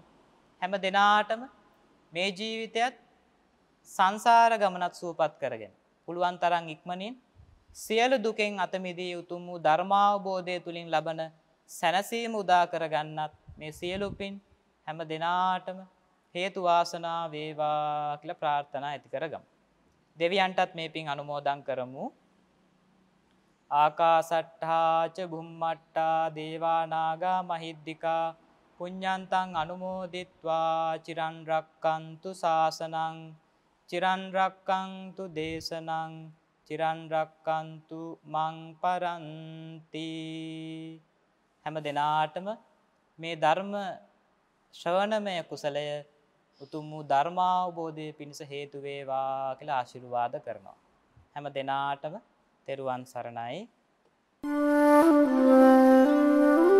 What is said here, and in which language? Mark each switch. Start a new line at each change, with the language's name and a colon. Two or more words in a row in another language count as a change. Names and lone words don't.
Sinhala: හැම දිනාටම මේ ජීවිතයත් සංසාර ගමනත් සුවපත් කරගෙන පුළුවන් තරම් ඉක්මනින් සියලු දුකෙන් අත මිදී උතුම් වූ ධර්මාවබෝධය තුලින් ලබන සැනසීම උදා කරගන්නත් මේ සියලු පින් හැම දිනාටම හේතු වාසනා වේවා කියලා ප්‍රාර්ථනා ඇති කරගමු. දෙවියන්ටත් මේ පින් අනුමෝදන් කරමු.
Pali: ආකාසට්ඨා ච බුම්මට්ඨා දේවා නාග මහිද්దికා පුඤ්ඤන්තං අනුමෝදිත්වා චිරන් රක්칸තු ශාසනං චිරන් රක්칸තු දේශනං චිරන් රක්칸තු මං පරන්ති.
Sinhala: හැම දිනාටම මේ ධර්ම ශ්‍රවණමය කුසලය උතුම් වූ ධර්මාවබෝධය පිණිස හේතු වේවා කියලා ආශිර්වාද කරනවා. හැම දිනාටම තෙරුවන් සරණයි.